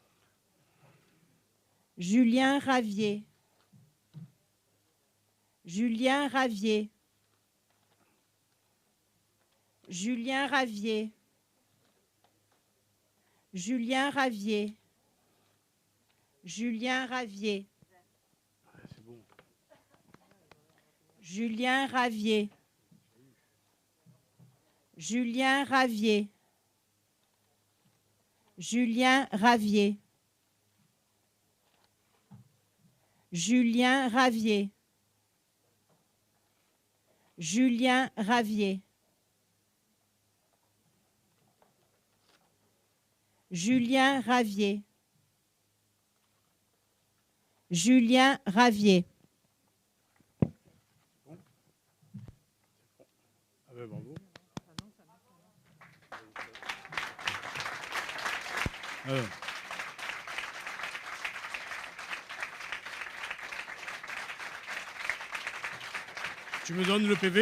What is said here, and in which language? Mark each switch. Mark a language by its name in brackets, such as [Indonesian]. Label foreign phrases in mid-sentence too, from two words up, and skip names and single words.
[French] Julien Ravier. Julien Ravier. Julien Ravier. Julien Ravier. Julien Ravier. C'est bon. Julien Ravier. Julien Ravier. Julien Ravier. Julien Ravier. Julien Ravier. Julien Ravier. Julien Ravier. Ah ben bravo. Alors. Tu me donnes le PV?